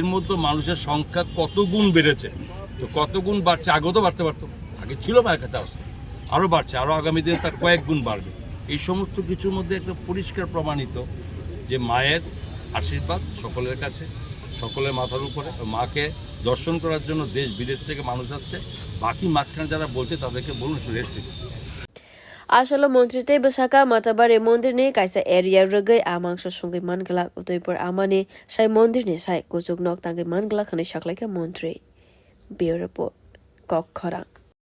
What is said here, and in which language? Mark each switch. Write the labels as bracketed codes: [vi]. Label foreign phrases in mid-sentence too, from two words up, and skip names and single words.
[bn] মধ্যে মানুষের সংখ্যা কত গুণ বেড়েছে তো কত গুণ বাড়ছে আগেও তো বাড়তে পারতো আগে ছিল মায়ের কাছে আরও বাড়ছে আরও আগামী দিনে তার কয়েক গুণ বাড়বে এই সমস্ত কিছুর মধ্যে একটা পরিষ্কার প্রমাণিত যে মায়ের আশীর্বাদ সকলের কাছে সকলের মাথার উপরে মাকে দর্শন করার জন্য দেশ বিদেশ থেকে মানুষ আসছে বাকি মাঝখানে যারা বলছে তাদেরকে বলুন একটু রেস্ট দিতে [trp] Ashalo Montri Te Bushaka Matabare Mondir Ne Kaisa Area Rugai Amangsho Sungai Mangala Udaipur Amane Shai Mondir Ne Sai Kujok Nok Tangai Mangala Khane Shaklaika Montri Bureau Report Bokhorok